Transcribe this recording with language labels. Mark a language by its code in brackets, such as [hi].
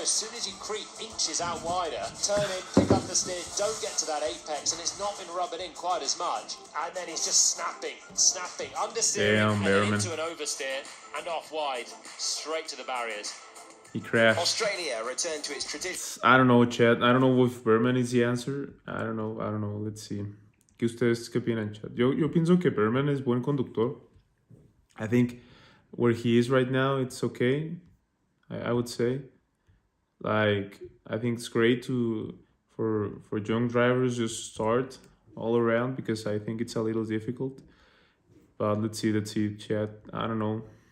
[en] As soon as you creep inches out wider, turn in, pick up the steer, don't get to that apex, and it's not been rubbing in quite as much. And then he's just snapping, understeering, and then into an oversteer, and off wide, straight to the barriers. He crashed. Australia returned to its tradition. I don't know, chat. I don't know if Berman is the answer. I don't know. Let's see. [es] ¿Qué ustedes qué opinan, chat? Yo pienso que Berman es buen conductor. [en] I think where he is right now, it's okay. I would say. Like, I think it's great for young drivers just start all around, because I think it's a little difficult. But let's see, chat. I don't know.